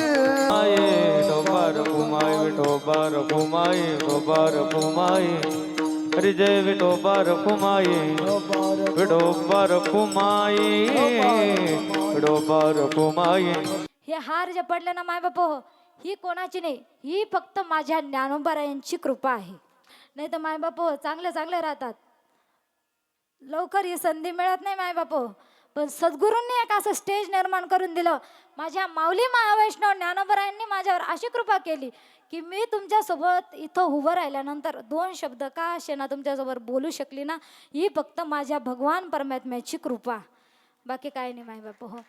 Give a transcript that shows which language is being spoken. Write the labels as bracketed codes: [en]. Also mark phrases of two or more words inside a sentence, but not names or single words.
[mr] विठोबा रखुमाय विठोबा रखुमाय विठोबा रखुमाय. हरी जय विठोबा रखुमाय विठोबा रखुमाय विठोबा रखुमाय. हे हार जे पडले ना माय बाप हो, ही कोणाची नाही, ही फक्त माझ्या ज्ञानोबारायांची कृपा आहे. नाही तर माय बाप हो चांगले चांगले राहतात, लवकर ही संधी मिळत नाही माय बाप हो. पण सद्गुरूंनी एक असं स्टेज निर्माण करून दिलं. माझ्या माऊली महावैष्णव ज्ञानोबारायांनी माझ्यावर अशी कृपा केली की मी तुमच्यासोबत इथं उभं राहिल्यानंतर दोन शब्द का असे ना तुमच्यासोबत बोलू शकली ना, ही फक्त माझ्या भगवान परमात्म्याची कृपा, बाकी काय नाही माय बाप हो.